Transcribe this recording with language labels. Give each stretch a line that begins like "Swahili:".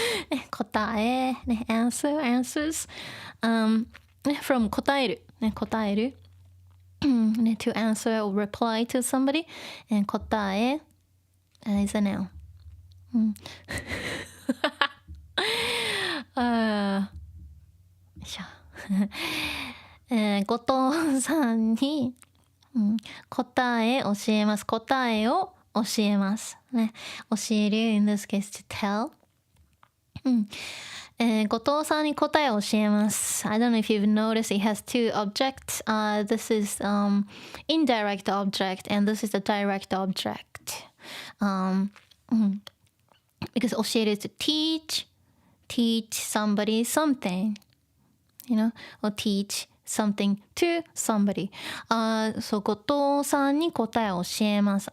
Japanese: ね、答え、ね、answers、from 答える、ね、答える、ね、
English: to answer or reply to somebody、
Japanese: 答え、is a noun、よいしょ後藤さんに、答え教えます。答えを教えます。ね、教える
English: in this case to tell、
Japanese: 後藤さんに答えを教えます。
English: I don't know if you've noticed it has two objects. This is indirect object and this is the direct object. Because 教える to teach somebody something, you know, or teach something to somebody.
Japanese: So 後藤さんに答えを教えます。